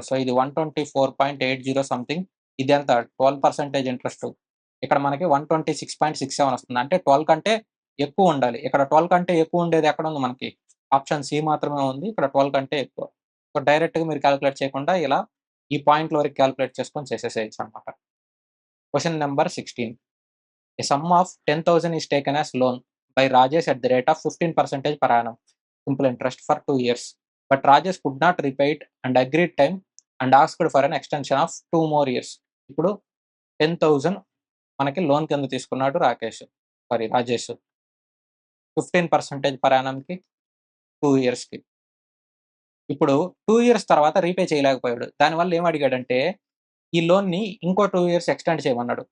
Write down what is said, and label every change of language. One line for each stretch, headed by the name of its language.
Telugu: So, ఇది 124.80 something. ఇదెంత? 12% interest. ఇక్కడ మనకి 126.67 వస్తుంది. అంటే 12 కంటే ఎక్కువుండాలి. ఇక్కడ 12 కంటే ఎక్కువుండేది ఎక్కడుంది మనకి? ఆప్షన్ సి మాత్రమే ఉంది. ఇక్కడ 12 కంటే ఎక్కువ. సో, డైరెక్ట్‌గా మీరు కాలిక్యులేట్ చేయకుండా ఇలా ఈ పాయింట్‌ల వరకు కాలిక్యులేట్ చేసుకొని చేసేసేయొచ్చనమాట.
English: Question number 16. A sum of 10,000 is taken as loan by Rajesh at the rate of 15% per annum, simple interest for 2 years. But Rajesh could not repay it and agreed time and asked for an extension of 2 more years.
Telugu: ఇప్పుడు 10,000 మనకి loan కింద తీసుకున్నాడు Rajesh. 15% per యానమ్‌కి 2 ఇయర్స్‌కి. ఇప్పుడు 2 years తర్వాత repay చేయలేకపోయాడు. దానివల్ల ఏం అడిగాడంటే, ఈ లోన్‌ని ఇంకో 2 ఇయర్స్ ఎక్స్టెండ్ చేయమన్నాడు.